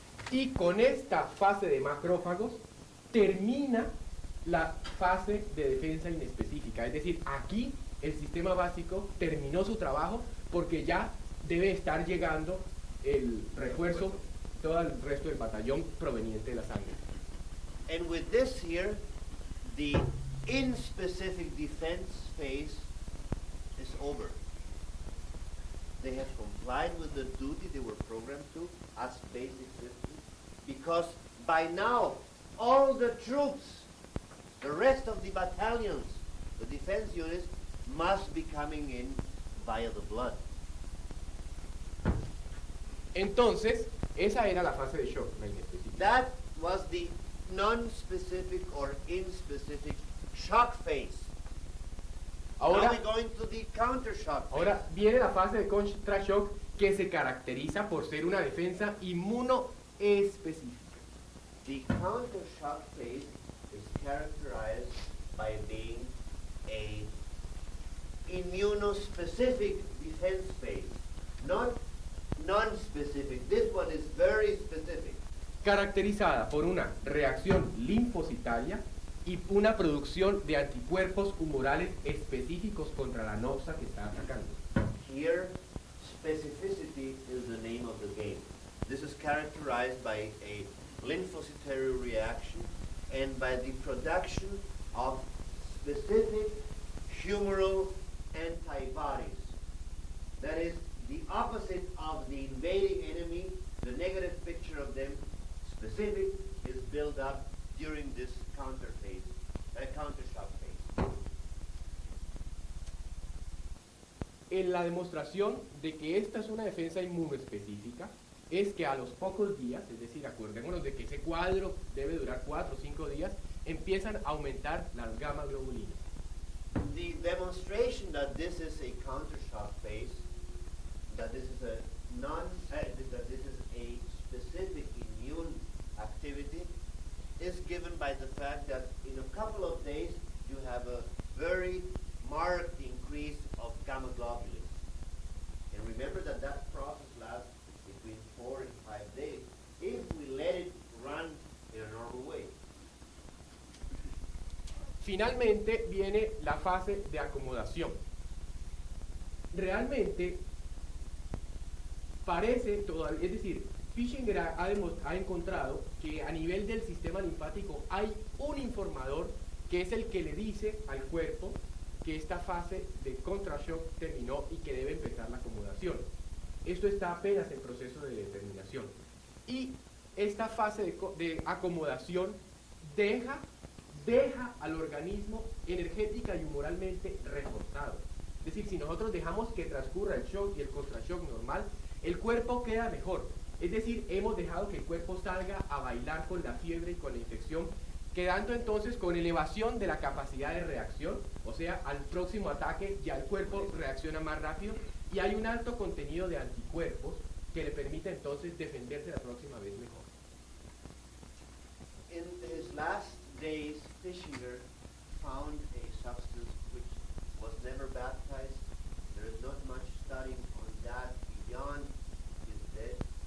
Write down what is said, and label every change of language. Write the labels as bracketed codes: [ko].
[es] Y con esta fase de macrófagos termina la fase de defensa inespecífica. Es decir, aquí el sistema básico terminó su trabajo porque ya debe estar llegando el refuerzo, todo el resto del batallón proveniente de la sangre. [en] And with this here, the in-specific defense phase is over. They have complied with the duty they were programmed to as basic systems, because by now all the troops, the rest of the battalions, the defense units, must be coming in via the blood. [es] Entonces, esa era la fase de shock, la inespecífica. [en] That was the non-specific or in-specific shock phase. Now [es] Ahora, [en] we're going to the counter-shock phase. [es] ahora viene la fase de contra-shock que se caracteriza por ser una defensa inmunoespecífica. [en] The counter-shock phase is characterized by being a immunospecific defense phase, not non-specific. This one is very specific. [es] Caracterizada por una reacción linfocitaria y una producción de anticuerpos humorales específicos contra la noxa que está atacando. [en] Here, specificity is the name of the game. This is characterized by a lymphocytary reaction and by the production of specific humoral antibodies. That is the opposite of the invading enemy. The negative picture of them, specific, is built up during this counter phase, counter shock phase. [es] en la demostración de que esta es una defensa inmunoespecífica es que a los pocos días, es decir, acordémonos de que ese cuadro debe durar 4 o 5 días, empiezan a aumentar las gamma globulinas. [en] The demonstration that this is a counter-shock phase, that this is a that this is a specific immune activity, is given by the fact that in a couple of days you have a very marked increase of gamma globulins. And remember that that process lasts between 4 and 5 days if we let it run in a normal way. [es] Finalmente viene la fase de acomodación. Realmente parece todavía, es decir, Fischinger ha encontrado que a nivel del sistema linfático hay un informador que es el que le dice al cuerpo que esta fase de contrashock terminó y que debe empezar la acomodación. Esto está apenas en proceso de determinación. Y esta fase de acomodación deja al organismo energética y humoralmente reforzado. Es decir, si nosotros dejamos que transcurra el shock y el contrashock normal, el cuerpo queda mejor. Es decir, hemos dejado que el cuerpo salga a bailar con la fiebre y con la infección, quedando entonces con elevación de la capacidad de reacción, o sea, al próximo ataque ya el cuerpo reacciona más rápido y hay un alto contenido de anticuerpos que le permite entonces defenderse la próxima vez mejor. [en] In his last days, Fischinger found a substance which was never baptized. There is not much studying on that beyond his death.